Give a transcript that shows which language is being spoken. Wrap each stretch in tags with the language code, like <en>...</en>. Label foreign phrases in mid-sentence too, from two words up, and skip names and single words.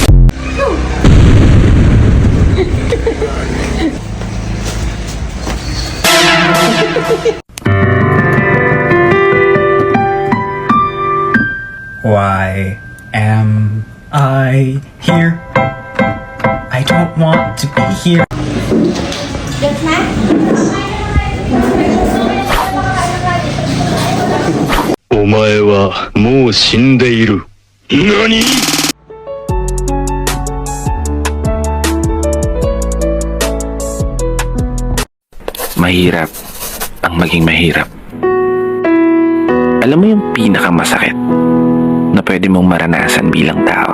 <en>Why am I here? I don't want to be here. Yes, ma'am?</en> <ja>お前はもう死んでいる。何？</ja> <tl>Mahirap ang maging mahirap. Alam mo yung pinakamasakit na pwede mong maranasan bilang tao?</tl>